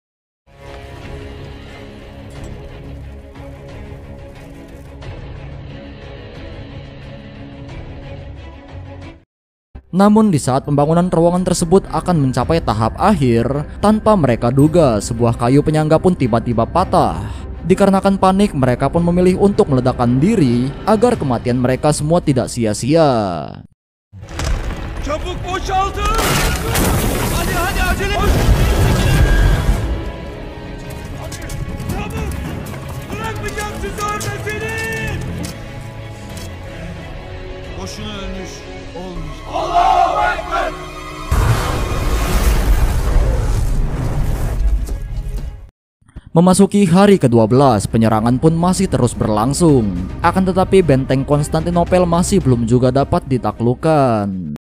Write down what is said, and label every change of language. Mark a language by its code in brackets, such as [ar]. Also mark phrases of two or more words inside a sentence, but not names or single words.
[id] Namun di saat pembangunan terowongan tersebut akan mencapai tahap akhir, tanpa mereka duga sebuah kayu penyangga pun tiba-tiba patah. Dikarenakan panik, mereka pun memilih untuk meledakkan diri agar kematian mereka semua tidak sia-sia. [tr] Çabuk boşaltın! Hadi acele! Çabuk! Bırakmayacağım sizi orada seni! Boşuna ölmüş olmuş. Allahu Ekber! [id] Memasuki hari ke-12, penyerangan pun masih terus berlangsung. Akan tetapi benteng Konstantinopel masih belum juga dapat ditaklukkan.